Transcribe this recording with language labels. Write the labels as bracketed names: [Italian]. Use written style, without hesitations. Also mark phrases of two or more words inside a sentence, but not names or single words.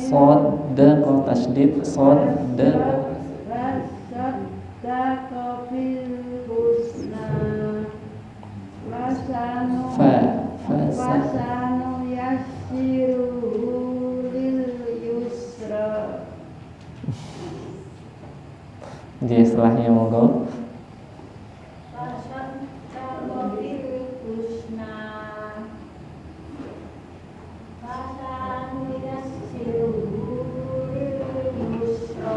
[Arabic] صدق تشديد صدق. وصدق بالحسنى. فسنيسره لليسرى. [Javanese] Nggih, setelahnya monggo. [Arabic] وصدق بالحسنى. فسنيسره لليسرى.